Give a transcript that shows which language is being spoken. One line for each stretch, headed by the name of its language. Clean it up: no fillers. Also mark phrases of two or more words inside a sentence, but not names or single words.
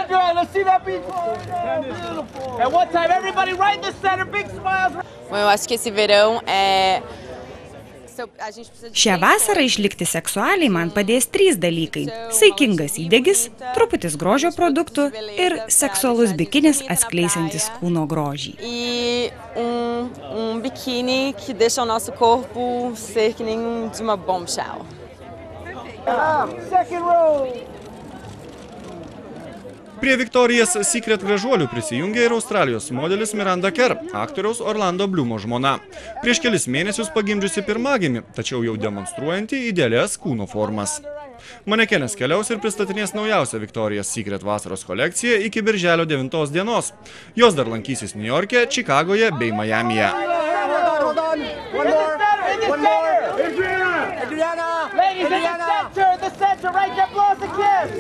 Lithuanian: Šią vasarą išlikti seksualiai man padės 3 dalykai – saikingas įdegis, truputis grožio produktų ir seksualus bikinis atskleisiantis kūno grožį.
Portuguese: Biquíni que deixa o nosso corpo ser que nem de uma bombshell.
Lithuanian: Prie Victoria's Secret gražuolių prisijungė ir Australijos modelis Miranda Kerr, aktoriaus Orlando Bloomo žmona. Prieš kelis mėnesius pagimdžiusi pirmagimį, tačiau jau demonstruojanti idealias kūno formas. Manekenės keliaus ir pristatinės naujausią Victoria's Secret vasaros kolekciją iki birželio 9 dienos. Jos dar lankysis Niujorke, Čikagoje bei Majamyje.
English: Ladies in the center, right there, applause again.